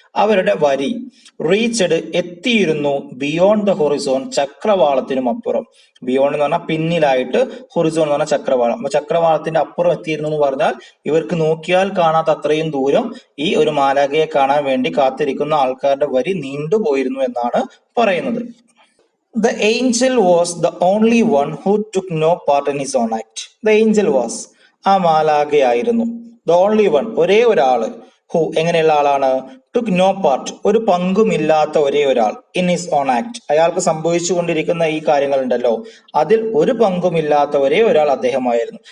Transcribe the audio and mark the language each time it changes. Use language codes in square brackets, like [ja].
[ml] അവരുടെ വരി റീച്ചഡ്, എത്തിയിരുന്നു, [en] beyond the horizon, [ml] ചക്രവാളത്തിനും അപ്പുറം. ബിയോണ്ട് എന്ന് പറഞ്ഞാൽ പിന്നിലായിട്ട്, ഹൊറിസോൺ എന്ന് പറഞ്ഞാൽ ചക്രവാളം. അപ്പൊ ചക്രവാളത്തിന്റെ അപ്പുറം എത്തിയിരുന്നു എന്ന് പറഞ്ഞാൽ ഇവർക്ക് നോക്കിയാൽ കാണാത്ത അത്രയും ദൂരം ഈ ഒരു മാലാഖയെ കാണാൻ വേണ്ടി കാത്തിരിക്കുന്ന ആൾക്കാരുടെ വരി നീണ്ടുപോയിരുന്നു എന്നാണ് പറയുന്നത്. [en] The angel was the only one who took no part in his own act. The angel was, [ml] ആ മാലാഖയായിരുന്നു, [en] the only one, [ml] ഒരേ ഒരാള്, [en] who, [ml] എങ്ങനെയുള്ള ആളാണ്? [en] took no part, [ml] ഒരു പങ്കുമില്ലാത്ത ഒരേ ഒരാൾ, [en] in his own act, [ml] അയാൾക്ക് സംഭവിച്ചുകൊണ്ടിരിക്കുന്ന ഈ കാര്യങ്ങൾ ഉണ്ടല്ലോ, അതിൽ ഒരു പങ്കുമില്ലാത്ത ഒരേ ഒരാൾ അദ്ദേഹമായിരുന്നു.